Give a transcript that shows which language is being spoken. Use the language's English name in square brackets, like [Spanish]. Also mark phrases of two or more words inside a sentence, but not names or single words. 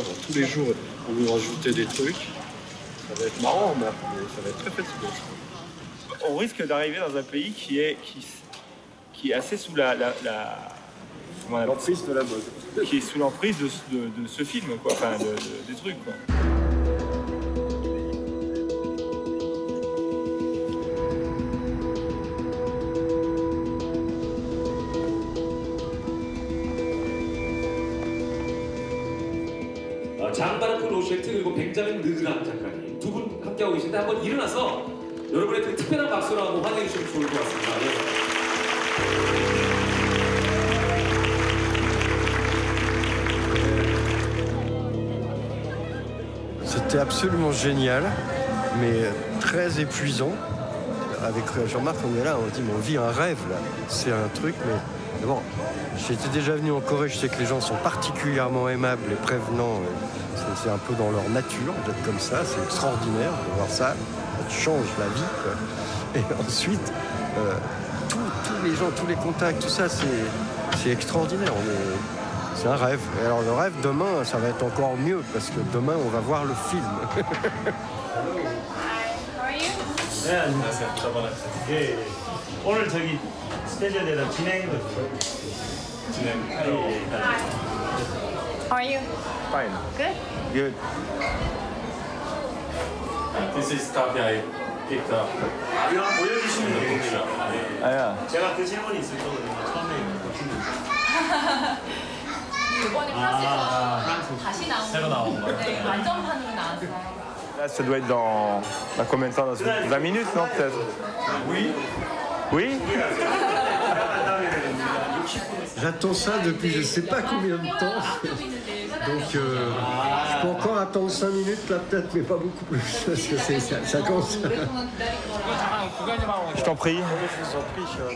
[French] Tous les jours, on nous rajoutait des trucs. Ça va être marrant, mais ça va être très fatigant. On risque d'arriver dans un pays qui est assez sous l'emprise de la mode. Qui est sous l'emprise de ce film, quoi. Enfin, des trucs, quoi. [Korean] 장바르크 로셰트 그리고 벤자민 르드람 작가님 두 분 함께하고 계신데 한번 일어나서 여러분의 그 특별한 박수로 한번 환영해 주시면 좋을 것 같습니다. [French] C'était absolument génial, mais très épuisant. Avec Jean-Marc, on est là, on dit, mais on vit un rêve, là. C'est un truc, mais bon, j'étais déjà venu en Corée, je sais que les gens sont particulièrement aimables et prévenants. C'est un peu dans leur nature d'être comme ça, c'est extraordinaire de voir ça. Ça te change la vie, quoi. Et ensuite, tous les gens, tous les contacts, tout ça, c'est extraordinaire. C'est un rêve. Et alors le rêve, demain, ça va être encore mieux, parce que demain, on va voir le film. [Korean] 네, 안녕하세요. 예. 오늘 저기 스케줄에 대한 진행. [English] How are you? Fine. Good? Good. This is coffee I picked up. [Korean] 이거 보여주시면 됩니다. 아야. 제가 그 질문이 있을 거거든요. 처음에 이번에 프랑스에서 다시 나온 새로 나온 거. 네, 완전판으로 나왔어요. [French] Là, ça doit être dans combien de temps? Dans 20 minutes, non, peut-être? Oui. Oui? J'attends ça depuis je sais pas combien de temps. Donc, je peux encore attendre 5 minutes, là, peut-être, mais pas beaucoup plus. Parce que ça commence. Je t'en prie. Je vous en prie,